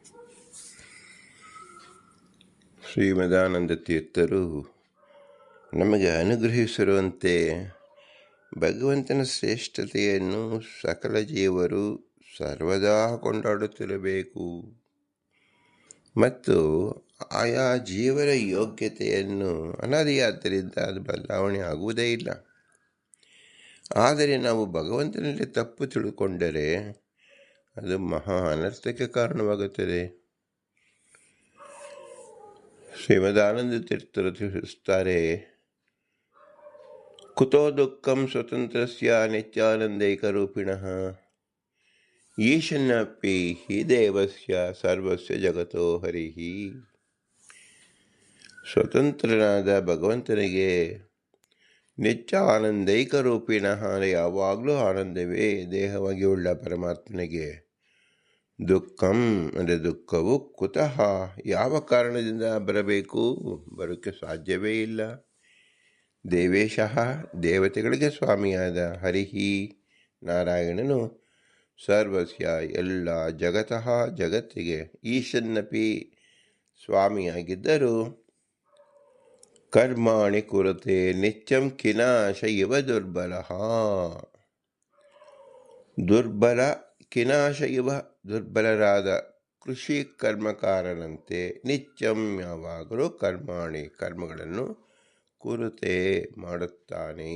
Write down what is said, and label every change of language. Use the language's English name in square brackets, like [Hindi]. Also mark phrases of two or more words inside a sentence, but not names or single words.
[Kannada] ಶ್ರೀಮದಾನಂದ ತೀರ್ಥರು ನಮಗೆ ಅನುಗ್ರಹಿಸಿರುವಂತೆ ಭಗವಂತನ ಶ್ರೇಷ್ಠತೆಯನ್ನು ಸಕಲ ಜೀವರು ಸರ್ವದಾ ಕೊಂಡಾಡುತ್ತಿರಬೇಕು ಮತ್ತು ಆಯಾ ಜೀವರ ಯೋಗ್ಯತೆಯನ್ನು ಅನಾದಿಯಾದ್ದರಿಂದ ಅದು ಬದಲಾವಣೆ ಆಗುವುದೇ ಇಲ್ಲ. ಆದರೆ ನಾವು ಭಗವಂತನಲ್ಲಿ ತಪ್ಪು ತಿಳ್ಕೊಂಡರೆ ಅದು ಮಹಾ ಅನರ್ಥಕ್ಕೆ ಕಾರಣವಾಗುತ್ತದೆ. ಶ್ರೀಮದಾನಂದ ತೀರ್ಥರು ತಿಳಿಸುತ್ತಾರೆ, [Sanskrit] ಕುತೋ ದುಃಖಂ ಸ್ವತಂತ್ರಸ್ಯ ನಿತ್ಯಾನಂದೈಕರೂಪಿಣಃ ಈಶನ್ನಪಿ ಹಿ ದೇವಸ್ಯ ಸರ್ವಸ್ಯ ಜಗತೋ ಹರಿಹಿ. [Kannada] ಸ್ವತಂತ್ರನಾದ ಭಗವಂತನಿಗೆ [Sanskrit] ನಿತ್ಯ ಆನಂದೈಕರೂಪಿಣಃ [Kannada] ಯಾವಾಗಲೂ ಆನಂದವೇ ದೇಹವಾಗಿ ಉಳ್ಳ ಪರಮಾತ್ಮನಿಗೆ ದುಃಖಂ ಅಂದರೆ ದುಃಖವು ಕುತಃ ಯಾವ ಕಾರಣದಿಂದ ಬರಬೇಕು, ಬರೋಕ್ಕೆ ಸಾಧ್ಯವೇ ಇಲ್ಲ. [Sanskrit] ದೇವೇಶಃ [Kannada] ದೇವತೆಗಳಿಗೆ ಸ್ವಾಮಿಯಾದ [Sanskrit] ಹರಿಹಿ ನಾರಾಯಣನು ಸರ್ವಸ್ಯ ಎಲ್ಲ ಜಗತಃ ಜಗತ್ತಿಗೆ ಈಶನ್ನಪಿ ಸ್ವಾಮಿಯಾಗಿದ್ದರೂ ಕರ್ಮಾಣಿ ಕುರುತೆ ನಿತ್ಯಂ ಕಿನಾಶ ಇವ ದುರ್ಬಲ ಕಿನಾಶ ಇವ [Kannada] ದುರ್ಬಲರಾದ ಕೃಷಿ ಕರ್ಮಕಾರನಂತೆ ನಿತ್ಯಂ ಯಾವಾಗಲೂ ಕರ್ಮಗಳನ್ನು ಕುರುತೆ ಮಾಡುತ್ತಾನೆ.